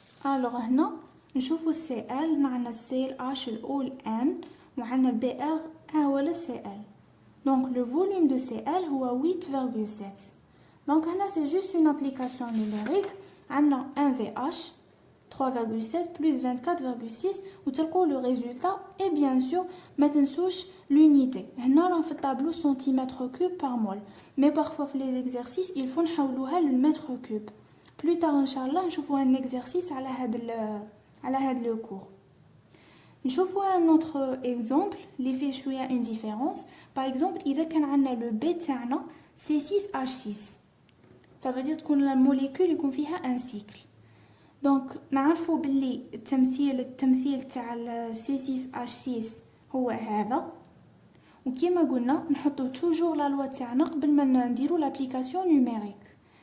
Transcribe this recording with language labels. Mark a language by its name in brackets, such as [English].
[Arabic] الوغ هنا نشوفوا السي ال. هنا عندنا السي الاش الاو الان وعندنا البي ار هو السي ال. [French] Donc le volume de Cl [Arabic] هو 8,7. [French] Donc هنا c'est juste une application numérique. عندنا 1 VH 3,7 plus 24,6 وتلقوا le résultat. Et bien sûr [Arabic] ما تنسوش [French] l'unité. [Arabic] هنا راه في الطابلو cm3 par mol. [French] Mais parfois في les exercices il faut [Arabic] نحولوها للمتر كوب. Plus tard ان شاء الله نشوفوا [French] un exercice [Arabic] على هذا [French] le cours. نشوفوا un autre exemple [Arabic] اللي فيه شويه [French] une différence. par exemple [Arabic] اذا كان عندنا لو بي تاعنا C6H6 [French] ça veut dire [Arabic] تكون الموليكول يكون فيها ان سيكل. دونك نعرفوا باللي التمثيل تاع C6H6 هو هذا. وكما قلنا نحطوا توجور لا لوا تاعنا قبل ما نديروا لابليكاسيون نيميريك.